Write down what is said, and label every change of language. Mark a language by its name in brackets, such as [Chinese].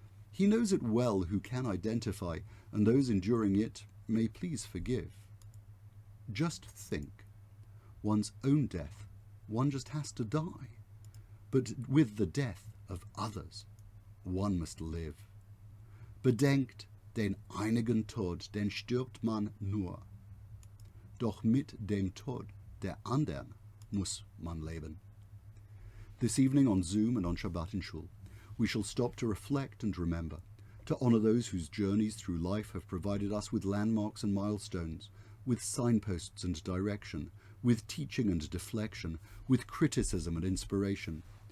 [English] He knows it well who can identify, and those enduring it may please forgive. Just think, one's own death, one just has to die. But with the death of others, one must live. [German] Bedenkt, den einigen Tod, den stirbt man nur. Doch mit dem Tod der anderen muss man leben. [English] This evening on Zoom and on Shabbat in Shul, we shall stop to reflect and remember, to honour those whose journeys through life have provided us with landmarks and milestones, with signposts and direction, with teaching and deflection, with criticism and inspiration.